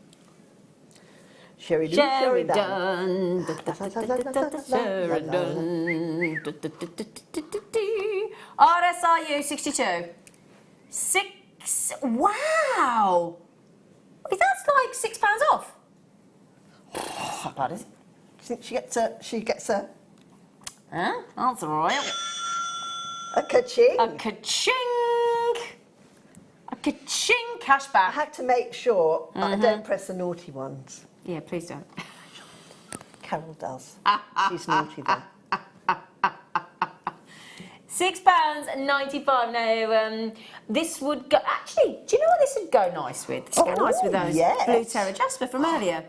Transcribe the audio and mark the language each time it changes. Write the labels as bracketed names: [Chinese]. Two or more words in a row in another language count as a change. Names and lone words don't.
[English] RSIU 62. Wow! That's like £6 off. That's not bad, is it? Do you think she gets a... Huh? That's all right. A ka-ching. A ka-ching. A Ka-ching, cash back. I had to make sure that I don't press the naughty ones. Yeah, please don't. Carol does. She's naughty there. £6.95 now. This would go. Actually, do you know what this would go nice with? This would go nice with those blue terra jasper from earlier.